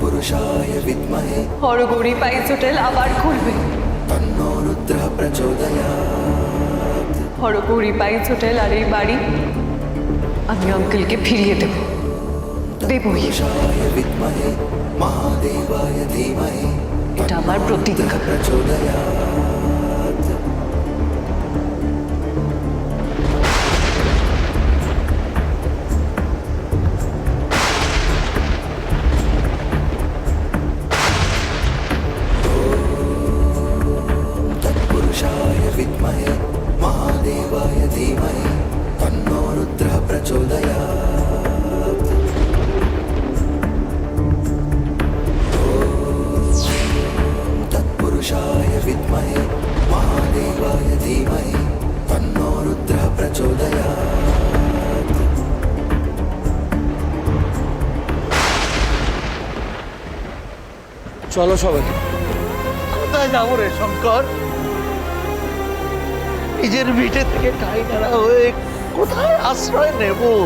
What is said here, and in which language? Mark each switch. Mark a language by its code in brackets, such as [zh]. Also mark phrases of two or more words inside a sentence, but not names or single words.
[sa] तत्पुरुषाय विद्महे [bn] হরগৌরী পাইস হোটেল আবার খুলবে। [sa] तन्नो रुद्रः प्रचोदयात् [bn] হরগৌরী পাইস হোটেল আর এই বাড়ি আমি আঙ্কেলকে ফিরিয়ে দেব, দেবই। [sa] तत्पुरुषाय विद्महे महादेवाय धीमहि [bn] এটা আমার প্রতিজ্ঞা। [sa] प्रचोदयात् तत्पुरुषाय विद्महे महादेवाय धीमहि तन्नो रुद्रः प्रचोदयात् तत्पुरुषाय विद्महे महादेवाय धीमहि तन्नो रुद्रः प्रचोदयात् [bn] চলো সবাই। কোথায় যাবো রে শঙ্কর? নিজের ভিটে থেকে ঠাই নাড়া হয়ে কোথায় আশ্রয় নেব?